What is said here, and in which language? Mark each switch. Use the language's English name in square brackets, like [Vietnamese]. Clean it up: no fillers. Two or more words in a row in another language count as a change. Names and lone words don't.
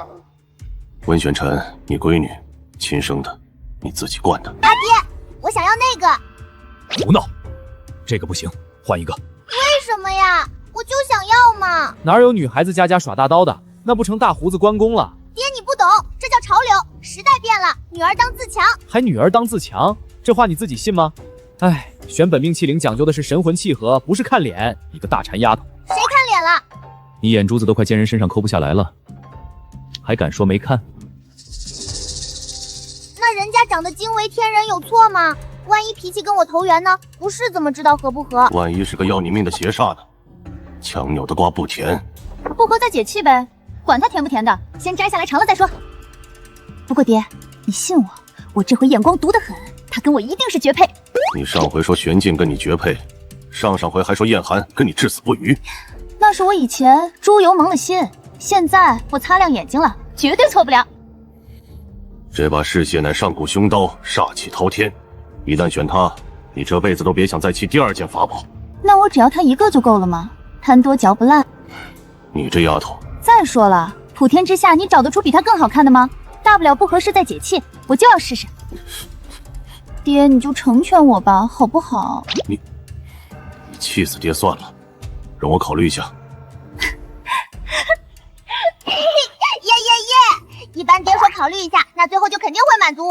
[Chinese] 温玄尘，你閨女，親生的，你自己慣的。阿爹，我想要那个。胡鬧，這個不行，換一個。為什麼呀？我就想要嘛。哪有女孩子家家耍大刀的？那不成大鬍子關公了？爹，你不懂，這叫潮流，時代變了，女兒當自強。還女兒當自強？這話你自己信嗎？哎，選本命器靈講究的是神魂契合，不是看臉。你個大纏丫頭，誰看臉了？你眼珠子都快見人身上摳不下來了，還敢說沒看？那人家長得驚為天人有錯嗎？萬一脾氣跟我投緣呢？ 不是怎麼知道合不合？萬一是個要你命的邪煞呢？強扭的瓜不甜，不合再解氣唄，管它甜不甜的，先摘下來嘗了再說。不過爹，你信我，我這回眼光毒得很，他跟我一定是絕配。你上回說玄靜跟你絕配，上回還說燕寒跟你至死不渝。那是我以前豬油蒙了心，現在我擦亮眼睛了，絕對錯不了。這把嗜血乃上古凶刀，煞氣滔天，一旦選它，你這輩子都別想再棄第2件法寶。那我只要他一個就夠了嗎？貪多嚼不爛。你這丫頭。再說了，普天之下你找得出比他更好看的嗎？大不了不合適再解氣，我就要試試。爹，你就成全我吧，好不好？你氣死爹算了，容我考慮一下。耶！一般爹說考慮一下，那最後就肯定會滿足我。